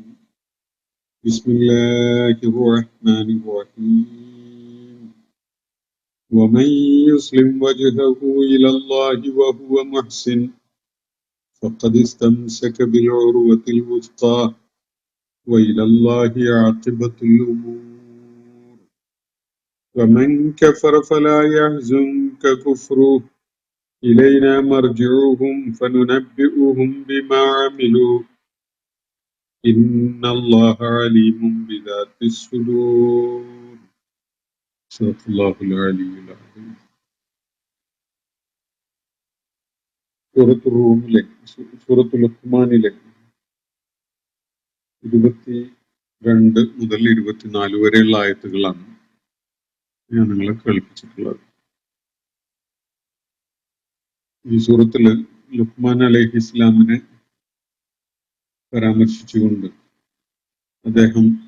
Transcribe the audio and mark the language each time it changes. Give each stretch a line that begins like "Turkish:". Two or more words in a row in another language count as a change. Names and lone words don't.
Arabic: بسم الله الرحمن الرحيم. ومن يسلم وجهه إلى الله وهو محسن فقد استمسك بالعروة الوثقى وإلى الله عاقبة الأمور. ومن كفر فلا يحزنك كفره إلينا مرجعهم فننبئهم بما عملوا إن الله عليم بذات الصدور. صدق الله العلي العظيم.
Malayalam: സൂറത്തുൽ ലുഖ്മാനിലെ 22 മുതൽ 24 വരെയുള്ള ആയത്തുകളാണ് ഞാൻ നിങ്ങളെ കേൾപ്പിച്ചിട്ടുള്ളത്. ഈ സൂറത്തില് ലുഖ്മാൻ അലൈഹി ഇസ്ലാമിനെ പരാമർശിച്ചുകൊണ്ട് അദ്ദേഹം